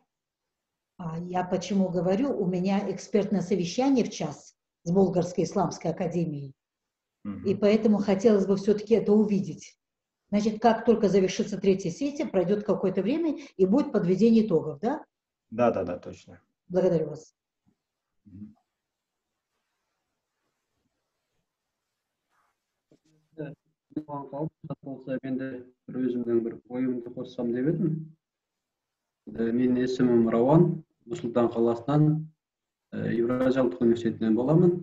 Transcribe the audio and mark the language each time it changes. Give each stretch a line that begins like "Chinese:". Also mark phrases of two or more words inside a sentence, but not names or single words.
Russian: Я почему говорю, у меня экспертное совещание в час с Болгарской исламской академией, и поэтому хотелось бы все-таки это увидеть. Значит, как только завершится 3-я сессия, пройдет какое-то время и будет подведение итогов, да? Да, точно. Благодарю вас.
Kazakh: Мен де өзімнің бір ойымды қоссам деп едім. Менің есімім Рауан, Нұр-Сұлтан қаласынан, Еуразия ұлттық университетінен боламын.